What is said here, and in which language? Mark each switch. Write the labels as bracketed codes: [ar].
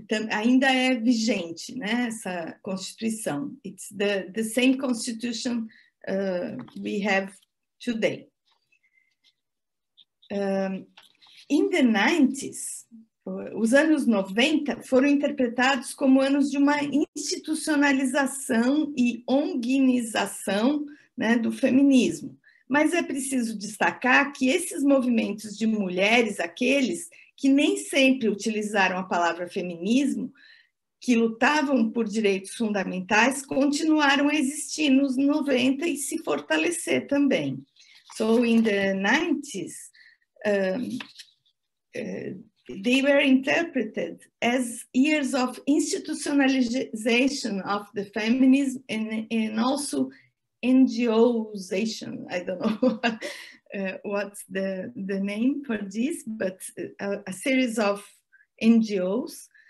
[pt] Ainda é vigente, né, essa Constituição. [en] It's the same Constitution we have today. In the 90s, [pt] os anos 90 foram interpretados como anos de uma institucionalização e onguinização, né, do feminismo. Mas é preciso destacar que esses movimentos de mulheres, aqueles que nem sempre utilizaram a palavra feminismo, que lutavam por direitos fundamentais, continuaram a existir nos 90 e se fortalecer também. [en] So in the 90s, they were interpreted as years of institutionalization of the feminism and also NGOization. I don't know what's the name for this, but a series of NGOs.